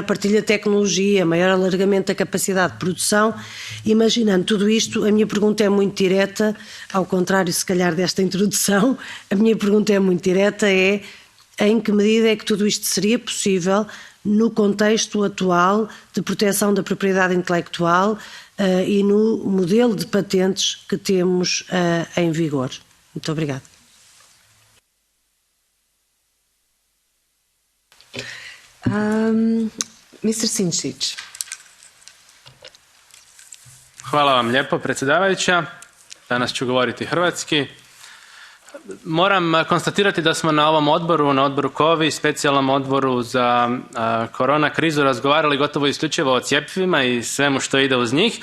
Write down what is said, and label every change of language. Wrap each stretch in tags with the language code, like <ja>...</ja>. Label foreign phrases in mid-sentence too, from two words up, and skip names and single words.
<pt>partilha de tecnologia, maior alargamento da capacidade de produção, imaginando tudo isto, a minha pergunta é muito direta, ao contrário se calhar desta introdução, a minha pergunta é muito direta, é em que medida é que tudo isto seria possível no contexto atual de proteção da propriedade intelectual e no modelo de patentes que temos em vigor. Muito obrigada.</pt> <hr>Mr. Sinčić. Hvala vam lijepo, predsjedavajuća. Danas ću govoriti hrvatski. Moram konstatirati da smo na ovom odboru, na odboru COVID, specijalnom odboru za korona krizu razgovarali gotovo isključivo o cjepivima i svemu što ide uz njih.</hr>